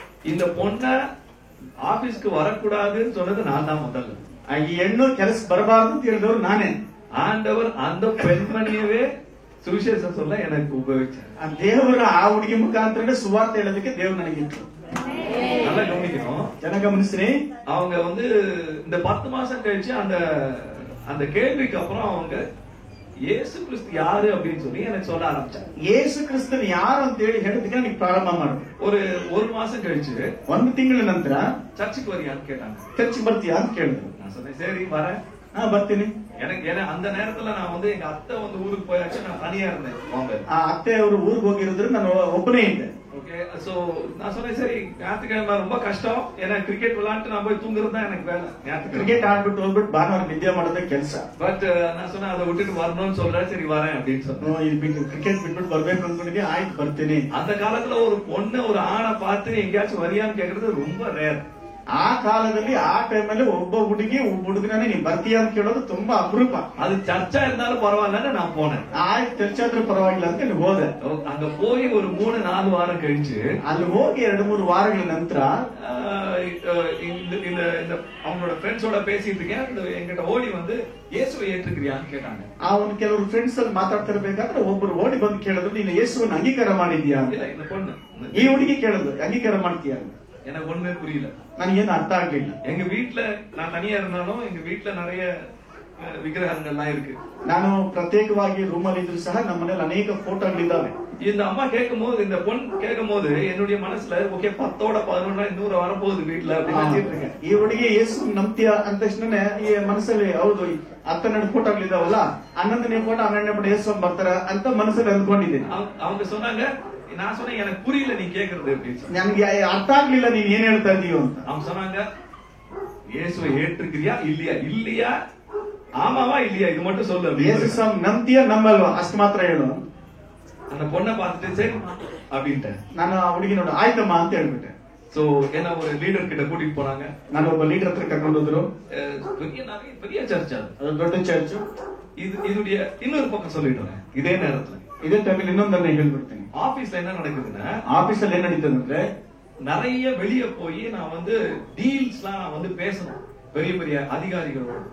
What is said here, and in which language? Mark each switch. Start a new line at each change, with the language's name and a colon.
Tamil: இந்த பொண்ண ஆபீஸ்க்கு வரக்கூடாதுன்னு சொன்னது நான் தான் முதல்ல.
Kannada: ಈ ಹೆಣ್ಣು ಕೆಲಸ ಬರಬಾರದು ಅಂತ ಹೇಳಿದವರು ನಾನೇ.
Tamil: ஆண்டவர் அந்த பெண்மணியவே சுவிசேஷம் சொல்ல எனக்கு உபயோகிச்சார்.
Kannada: ದೇವರ ಆ ಹುಡುಗಿ ಮುಖಾಂತರ ಸುವಾರ್ತೆ ಹೇಳೋದಕ್ಕೆ ದೇವರು ನನಗಿತ್ತು.
Tamil: நல்லா கவனிக்கணும்,
Kannada: ಜನ ಗಮನಿಸ್ರಿ.
Tamil: அவங்க வந்து இந்த 10 மாசம் கழிச்சு அந்த கேள்விக்கு அப்புறம் அவங்க
Kannada: ಯೇಸು ಕ್ರಿಸ್ತ ಯಾರು
Tamil: அப்படின்னு சொல்லி எனக்கு சொல்ல ஆரம்பிச்சாங்க.
Kannada: ಯೇಸು ಕ್ರಿಸ್ತನ್ ಯಾರು ಅಂತ ಹೇಳಿ ಹೇಳೋದಕ್ಕೆ ನನಗೆ ಪ್ರಾರಂಭ ಮಾಡಿದ್ರು.
Tamil: ஒரு மாசம் கழிச்சு,
Kannada: 1 ತಿಂಗಳ ನಂತರ
Tamil: சர்ச்சுக்கு வரியான்னு கேட்டாங்க.
Kannada: ಚರ್ಚ್ ಬರ್ತೀಯಾ ಅಂತ ಕೇಳಿದ್ರು.
Tamil: நான் சொன்னேன், சரி வரேன்,
Kannada: ಬರ್ತೀನಿ.
Tamil: எனக்கு அந்த நேரத்துல நான் வந்து எங்க அத்தை வந்து ஊருக்கு போயாச்சு, நான் தனியா இருந்தேன் பாம்பே.
Kannada: ಅತ್ತೆ ಅವರು ಊರಿಗೆ ಹೋಗಿರೋದ್ರೆ ನಾನು ಒಬ್ಬನೇ ಇದ್ದೆ.
Tamil: ஓகே, சோ நான் சொன்னேன், சரி ஞாயிற்றுக்கிழமை ரொம்ப கஷ்டம், ஏன்னா கிரிக்கெட் விளையாட்டு நான் போய் தூங்குறது தான் எனக்கு வேலை.
Kannada: ಕ್ರಿಕೆಟ್ ಆಡ್ಬಿಟ್ಟು ಹೋಗ್ಬಿಟ್ಟು ಭಾನುವಾರ ನಿದ್ದೆ ಮಾಡೋದೇ ಕೆಲಸ.
Tamil: பட் நான் சொன்னேன், அதை விட்டுட்டு வரணும்னு சொல்றேன், சரி வரேன் அப்படின்னு சொன்னேன்.
Kannada: ಕ್ರಿಕೆಟ್ ಬಿಟ್ಬಿಟ್ಟು ಬರ್ಬೇಕು ಅನ್ಕೊಂಡಿದ್ದೆ, ಆಯ್ತು ಬರ್ತೀನಿ.
Tamil: அந்த காலத்துல ஒரு பொண்ணு ஒரு ஆணை பார்த்து எங்கேயாச்சும் வரியான்னு கேக்குறது ரொம்ப ரேர்.
Kannada: ಆ ಕಾಲದಲ್ಲಿ ಆ ಟೈಮಲ್ಲಿ ಒಬ್ಬ ಹುಡುಗಿ ಒಬ್ಬ ಹುಡುಗನೇ ನೀನ್ ಬರ್ತೀಯ ಅಂತ ಕೇಳೋದು ತುಂಬಾ ಅಪರೂಪ. ಅದು ಚರ್ಚಾ
Tamil: இருந்தாலும் பரவாயில்லன்னு நான் போனேன்.
Kannada: ಆಯ್ತು ಚರ್ಚಾದ್ರೂ ಪರವಾಗಿಲ್ಲ ಅಂತ ಹೇಳಿ ಹೋದೆ.
Tamil: அங்க போய் ஒரு 3-4 வாரம் கழிச்சு,
Kannada: ಅಲ್ಲಿ ಹೋಗಿ 2-3 ವಾರಗಳ ನಂತರ
Tamil: அவங்களோட ஃப்ரெண்ட்ஸோட பேசிட்டு இருக்கேன், எங்கிட்ட ஓடி வந்து இயேசுவை ஏற்றுக்கிறியான்னு கேட்டாங்க.
Kannada: ಅವನು ಕೆಲವರು ಫ್ರೆಂಡ್ಸ್ ಅಲ್ಲಿ ಮಾತಾಡ್ತಿರ್ಬೇಕಾದ್ರೆ ಒಬ್ಬರು ಓಡಿ ಬಂದು ಕೇಳಿದ್ರು, ನೀನು ಯೇಸುವನ್ನು ಅಂಗೀಕಾರ ಮಾಡಿದ್ಯಾ?
Tamil: ಇಲ್ಲ, இந்த பொண்ணு
Kannada: ಈ ಹುಡುಗಿ ಕೇಳಿದ್ರು, ಅಂಗೀಕಾರ ಮಾಡ್ತೀಯಾ?
Tamil: எனக்கு ஒண்ணுமே புரியல,
Kannada: ನನಗೇನು ಅರ್ಥ ಆಗ್ಲಿಲ್ಲ.
Tamil: எங்க வீட்டுல நான் தனியா இருந்தாலும் எங்க வீட்டுல நிறைய விக்கிரகங்கள்லாம் இருக்கு.
Kannada: ನಾನು ಪ್ರತ್ಯೇಕವಾಗಿ ರೂಮಲ್ಲಿ ಇದ್ರು ಸಹ ನಮ್ಮ ಮನೇಲಿ ಅನೇಕ ಫೋಟೋಗಳಿದ್ದಾವೆ.
Tamil: இந்த அம்மா கேட்கும் போது, இந்த பொண் கேட்கும் போது என்னுடைய மனசுல ஓகே 10ஓட 11 100 வரப்போகுது வீட்டுல அப்படின்னு நினைச்சிட்டு இருக்கேன்.
Kannada: ಈ ಹುಡುಗಿ ಯೇಸು ನಂಬ್ತೀಯ ಅಂದ ತಕ್ಷಣ ಈ ಮನಸ್ಸಲ್ಲಿ ಹೌದು 10 ಫೋಟೋಗಳಿದಾವಲ್ಲ 11ನೇ ಫೋಟೋ 12ನೇ ಫೋಟೋ ಯೇಸು ಬರ್ತಾರ ಅಂತ ಮನಸ್ಸಲ್ಲಿ ಅಂದ್ಕೊಂಡಿದ್ದೀನಿ.
Tamil: அவங்க சொன்னாங்க, நான் சொன்னேன் எனக்கு புரியல நீ கேக்குறது அப்படின்னு.
Kannada: ನನಗೆ ಅರ್ಥ ಆಗ್ಲಿಲ್ಲ ನೀನ್ ಏನ್ ಹೇಳ್ತಾ ಇದೀಯೋ ಅಂತ.
Tamil: அவங்க சொன்னாங்க, இயேசுவை ஏற்றுக்கிறியா இல்லையா, இல்லையா ஆமாவா இல்லையா இது மட்டும் சொல்லு.
Kannada: ಯೇಸು ನಂಬ್ತೀಯ ನಂಬಲ್ವಾ ಅಷ್ಟು ಮಾತ್ರ ಹೇಳು.
Tamil: அந்த பொண்ணை பார்த்துட்டு சரி அப்படின்ட்டேன்.
Kannada: ನಾನು ಆ ಹುಡುಗಿ ನೋಡಿ ಆಯ್ತಮ್ಮ ಅಂತ ಹೇಳ್ಬಿಟ್ಟೆ.
Tamil: சோ என்ன ஒரு லீடர் கிட்ட கூட்டிட்டு போனாங்க.
Kannada: ನಾನು ಒಬ್ಬ ಲೀಡರ್ ಹತ್ರ ಕರ್ಕೊಂಡು ಹೋದ್ರು.
Tamil: பெரிய சர்ச்
Kannada: ಅದು ದೊಡ್ಡ ಚರ್ಚ್.
Tamil: இதுடைய இன்னொரு பக்கம் சொல்லிட்டேன். இதே நேரத்துல
Kannada: ಇದೇ ಟೈಮಲ್ಲಿ ಇನ್ನೊಂದನ್ನ ಹೇಳ್ಬಿಡ್ತೀನಿ.
Tamil: ஆபீஸ்ல என்ன நடக்குதுன்னா,
Kannada: ಆಫೀಸಲ್ಲಿ ಏನ್ ನಡೀತದೆ ಅಂದ್ರೆ
Tamil: நிறைய வெளியே போய் நான் வந்து டீல்ஸ்லாம் நான் வந்து பேசணும் பெரிய பெரிய அதிகாரிகளோட.